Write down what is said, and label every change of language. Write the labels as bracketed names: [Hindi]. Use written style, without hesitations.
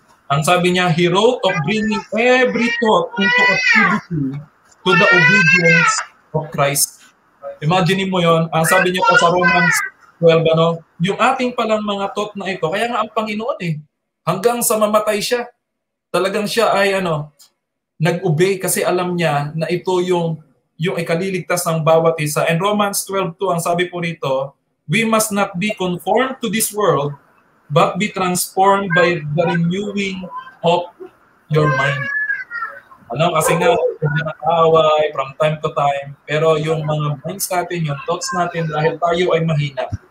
[Filipino] Ang sabi niya, [English] he wrote of bringing every thought into captivity to the obedience of Christ. [Filipino] Imagine mo yon. Ang sabi niya pa sa Romans 12, yung ating palang mga thought na ito, kaya nga ang Panginoon hanggang sa mamatay siya, talagang siya ay nag-obey kasi alam niya na ito yung ikaliligtas ng bawat isa. [English] And Romans 12:2, [Filipino] ang sabi po rito, [English] we must not be conformed to this world, but be transformed by the renewing of your mind. [Filipino] Kasi nga, nakakaaway [English] from time to time, [Filipino] pero yung mga minds natin, yung thoughts natin, dahil tayo ay mahina.